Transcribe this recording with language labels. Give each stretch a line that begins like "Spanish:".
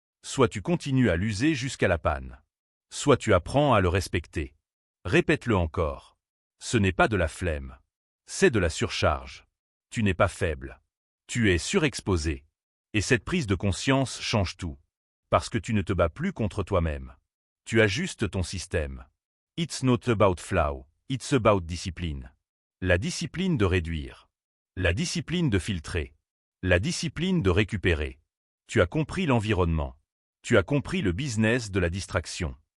French: Soit tu continues à l'user jusqu'à la panne. Soit tu apprends à le respecter. Répète-le encore. Ce n'est pas de la flemme. C'est de la surcharge. Tu n'es pas faible. Tu es surexposé. Et cette prise de conscience change tout. Parce que tu ne te bats plus contre toi-même. Tu ajustes ton système.
English: It's not about flow, it's about discipline.
French: La discipline de réduire. La discipline de filtrer. La discipline de récupérer. Tu as compris l'environnement. Tu as compris le business de la distraction.